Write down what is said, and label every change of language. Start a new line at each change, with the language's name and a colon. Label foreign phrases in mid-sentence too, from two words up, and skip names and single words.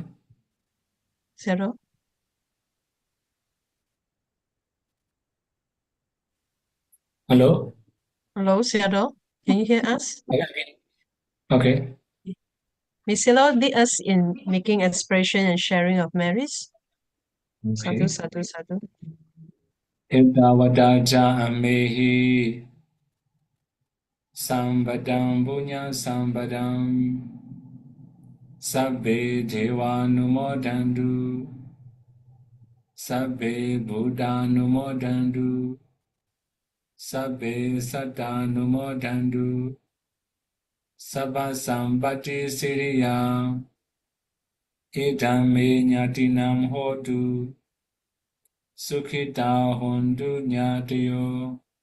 English: Sarah? Hello? Hello, Sarah, can you hear us? Okay. May Sarah lead us in making aspiration and sharing of merits. Okay.
Pali: Sadhu, sadhu, sadhu. Etavadaja amehi sambadam punya sambadam sabbe devanumodandu sabbe buddhanumodandu sabbe sattanumodandu sabba sambati siriya idame nyatinam hotu sukhita hondu nyatiyo